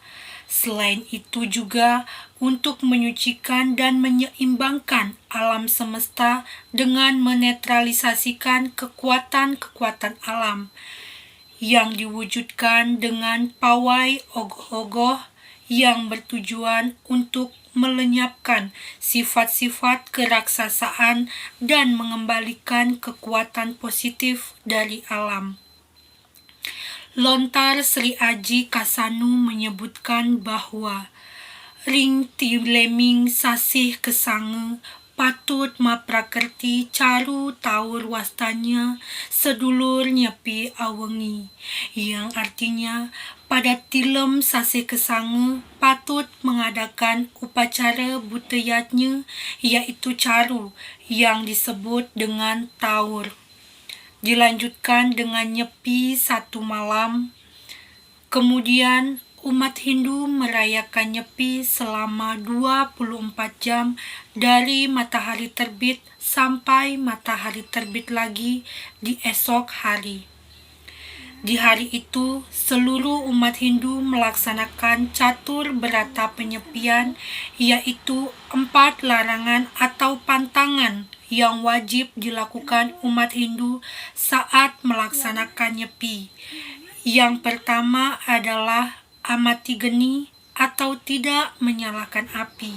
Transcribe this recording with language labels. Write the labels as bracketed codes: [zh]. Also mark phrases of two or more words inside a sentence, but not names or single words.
[id] Selain itu juga untuk menyucikan dan menyeimbangkan alam semesta dengan menetralisasikan kekuatan-kekuatan alam yang diwujudkan dengan pawai ogoh-ogoh yang bertujuan untuk melenyapkan sifat-sifat keraksasaan dan mengembalikan kekuatan positif dari alam. Lontar Sri Aji Kasanu menyebutkan bahwa [ban] ring tileming sasih kesange patut maprakerti caru taur wastanya sedulur nyepi awengi, [id] yang artinya pada tilem sase kesange patut mengadakan upacara budayanya, yaitu caru yang disebut dengan taur. Dilanjutkan dengan nyepi satu malam. Kemudian umat Hindu merayakan Nyepi selama 24 jam dari matahari terbit sampai matahari terbit lagi di esok hari. Di hari itu, seluruh umat Hindu melaksanakan catur berata penyepian, yaitu 4 larangan atau pantangan yang wajib dilakukan umat Hindu saat melaksanakan Nyepi. Yang pertama adalah amati geni atau tidak menyalakan api.